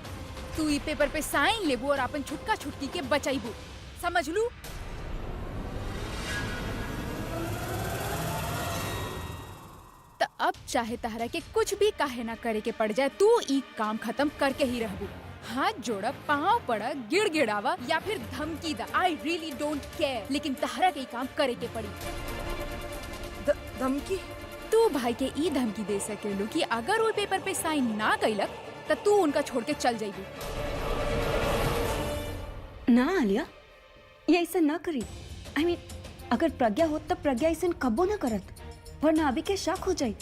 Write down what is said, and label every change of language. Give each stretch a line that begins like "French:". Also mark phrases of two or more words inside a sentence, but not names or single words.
Bhojpuri: तू ई पेपर पे साइन लेबू और अपन छुटका छुटकी के बचाईबू, समझ लू? तो अब चाहे तहरा के कुछ भी काहे ना करे के पड़ जाए, तू ई काम खत्म करके ही रहबू। हाथ जोड़ा, पाँव पड़ा, गिड़गिड़ावा या फिर धमकी दा,
English: I really don't care,
Bhojpuri: लेकिन तहरा के ई काम करे के पड़ी। धमकी? तू भाई के ई धमकी दे सकेलू कि अगर वो पेपर पे साइन ना कैलक तो तू उनका छोड़ के चल जाइबू। ना आलिया, ये ऐसा ना करी।
English: I mean,
Bhojpuri: अगर प्रज्ञा हो तब प्रज्ञा ऐसा कब्बो ना करत, वरना अभी के शक हो जाए।